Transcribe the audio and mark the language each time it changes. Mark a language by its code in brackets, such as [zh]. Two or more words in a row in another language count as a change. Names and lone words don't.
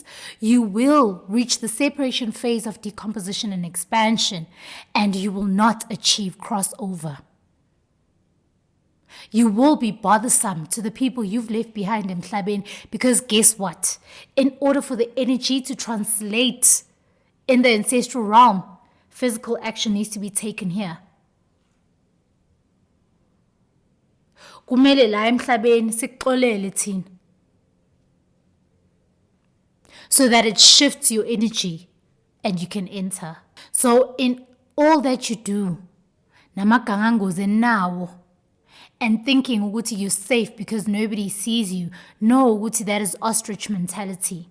[en] You will reach the separation phase of decomposition and expansion, and you will not achieve crossover. You will be bothersome to the people you've left behind in Mhlabeni, because guess what? In order for the energy to translate in the ancestral realm, physical action needs to be taken here. [zu] Kumele la emhlabeni sikuxolele thina, [en] so that it shifts your energy and you can enter. So in all that you do, [zu] namagangangoze nawo, [en] and thinking ukuthi you're safe because nobody sees you, know ukuthi that is ostrich mentality.